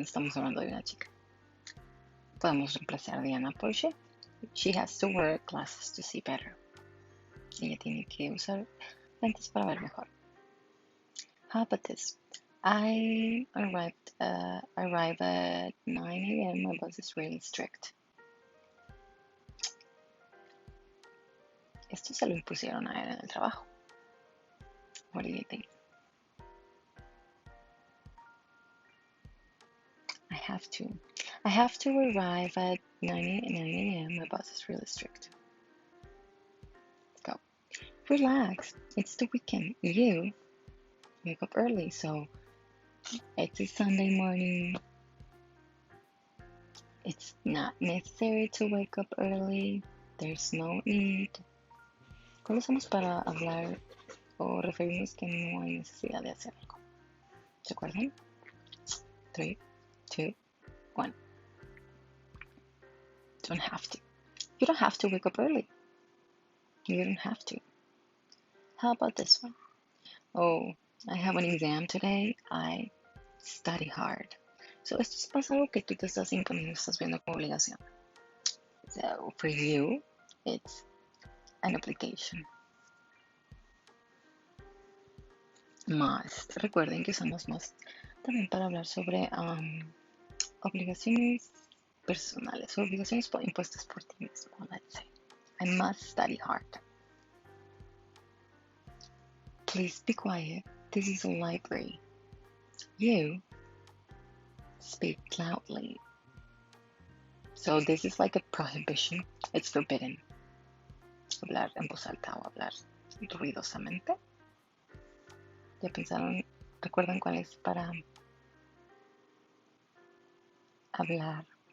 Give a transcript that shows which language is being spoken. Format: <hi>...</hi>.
<es>Estamos hablando de una chica. Podemos reemplazar Diana por she.</es> <en>She has to wear glasses to see better.</en> <es>Ella tiene que usar lentes para ver mejor.</es> <en>How about this? I arrive at 9 a.m. My boss is really strict.</en> <es>Esto se lo impusieron a él en el trabajo.</es> <en>What do you think? I have to arrive at 9 a.m. My boss is really strict. Go. Relax. It's the weekend. You wake up early, so it's a Sunday morning. It's not necessary to wake up early. There's no need.</en> <es>¿Cuándo usamos para hablar o referirnos que no hay necesidad de hacer algo? ¿Se acuerdan? 3, 2, 1.</es> <en>Don't have to. You don't have to wake up early. You don't have to. How about this one? Oh, I have an exam today. I study hard.</en> <es>So esto es pasa algo que tú te estás imponiendo, estás viendo como obligación.</es> <en>So for you, it's an obligation. Must.</en> <es>Recuerden que usamos must también para hablar sobre obligaciones personales, obligaciones impuestas por ti mismo,</es> <en>let's say. I must study hard. Please be quiet. This is a library. You speak loudly. So this is like a prohibition. It's forbidden.</en> <es>Hablar en voz alta o hablar ruidosamente. ¿Ya pensaron? ¿Recuerdan cuál es para hablar?</es>